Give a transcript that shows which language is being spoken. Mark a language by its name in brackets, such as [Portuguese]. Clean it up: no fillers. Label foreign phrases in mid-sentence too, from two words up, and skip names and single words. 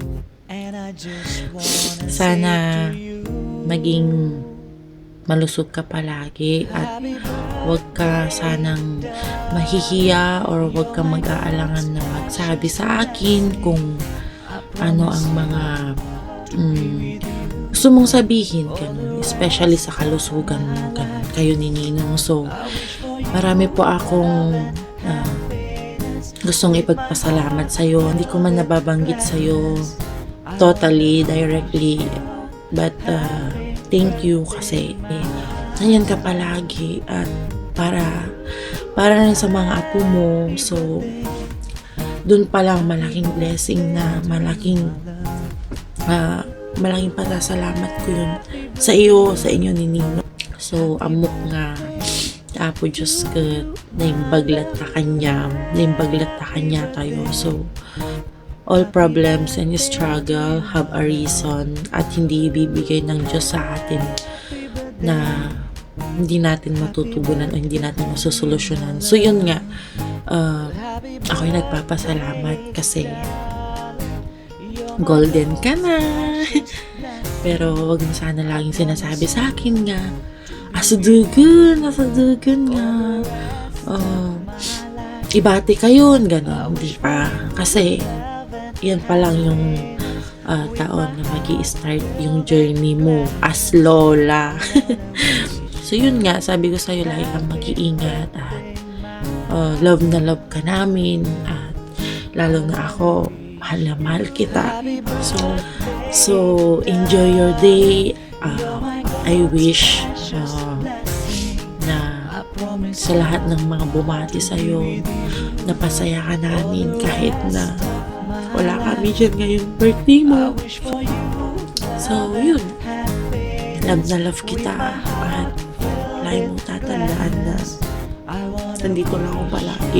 [Filipino] sana maging malusog ka palagi, at huwag ka sanang mahihiya or huwag ka mag-aalangan na magsabi sa akin kung ano ang mga gusto mong sabihin, ganun, especially sa kalusugan mo, ganun, kayo ni Ninong. So, marami po akong gustong ipagpasalamat sa'yo. Hindi ko man nababanggit sa'yo [English] totally, directly, but thank you [Filipino] kasi nandiyan ka palagi, at para rin sa mga apo mo. So, dun pa lang malaking blessing na malaking pasasalamat ko yun sa iyo, sa inyo ni Nino. So, [Iloko] amok nga Apo Diyos ko, naimbaglat ta kanya tayo. [English] So, all problems and struggle have a reason, [Filipino] at hindi ibibigay ng Diyos sa atin na hindi natin matutugunan o hindi natin masusolusyonan. So, yun nga, ako'y nagpapasalamat kasi golden ka na. Pero wag mo sana laging sinasabi sa akin nga, asudugan nga. Ibati kayo, gano'n. Hindi pa. Kasi, yan pa lang yung taon na mag-i-start yung journey mo as lola. So, yun nga, sabi ko sa'yo, lagi kang mag-iingat, at love na love ka namin, at lalo na ako, mahal na mahal kita. [English] So enjoy your day. I wish [Filipino] na sa lahat ng mga bumati sa'yo, napasaya ka namin kahit na wala kami dyan ngayong birthday mo. So, yun. Love na love kita, at lagi mong tatandaan na nandito lang ako palagi.